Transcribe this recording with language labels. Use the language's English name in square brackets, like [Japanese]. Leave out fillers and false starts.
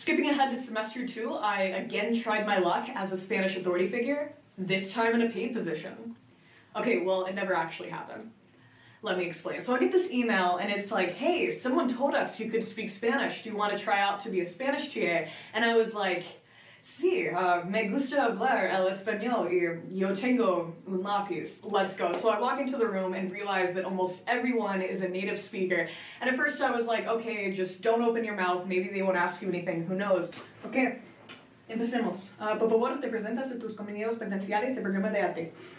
[English] Skipping ahead to semester 2, I again tried my luck as a Spanish authority figure, this time in a paid position. Okay, well, it never actually happened. Let me explain. So I get this email, and it's like, hey, someone told us you could speak Spanish. Do you want to try out to be a Spanish TA? And I was like, [Spanish] sí, me gusta hablar el español y yo tengo un lápiz. [English] Let's go. So I walk into the room and realize that almost everyone is a native speaker. And at first I was like, okay, just don't open your mouth. Maybe they won't ask you anything. Who knows? Okay, [Spanish] empecemos. Por favor, te presentas a tus compañeros penitenciarios de programa de arte.